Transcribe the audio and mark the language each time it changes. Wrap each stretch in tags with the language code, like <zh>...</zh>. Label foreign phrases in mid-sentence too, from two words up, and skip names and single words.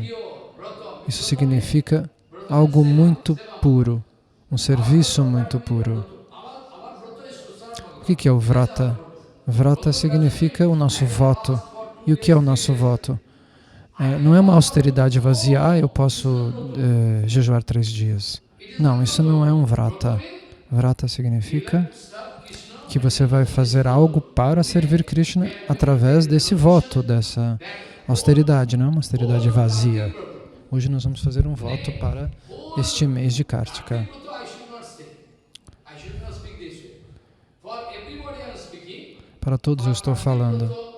<pt>Isso significa algo muito puro, um serviço muito puro. O que é o Vrata? Vrata significa o nosso voto. E o que é o nosso voto? Não é uma austeridade vazia, eu posso jejuar 3 dias. Não, isso não é um Vrata. Vrata significa que você vai fazer algo para servir Krishna através desse voto, dessa austeridade, não é uma austeridade vazia. Hoje nós vamos fazer um voto para este mês de Kartika. Para todos eu estou falando.</pt>